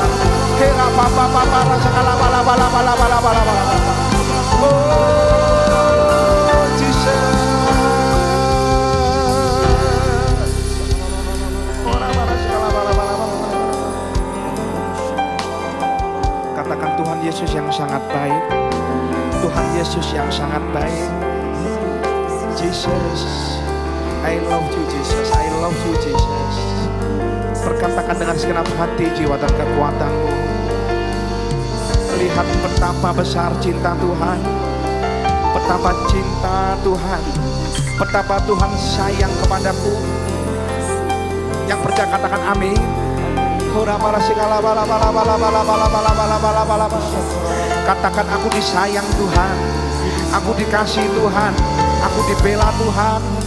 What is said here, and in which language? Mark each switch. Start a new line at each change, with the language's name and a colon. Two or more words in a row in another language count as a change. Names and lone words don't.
English: Hera papa papa segala bala bala bala bala bala bala. Oh Jesus. Ora bala segala bala bala bala.
Indonesian: Katakan Tuhan Yesus yang sangat baik. Tuhan Yesus yang sangat baik.
English: Jesus. I love you Jesus. I love you Jesus.
Indonesian: Perkatakan dengan segenap hati, jiwa dan kekuatanmu. Lihat betapa besar cinta Tuhan, betapa cinta Tuhan, betapa Tuhan sayang kepadaku. Yang percaya katakan amin. Katakan aku disayang Tuhan, aku dikasih Tuhan, aku dibela Tuhan.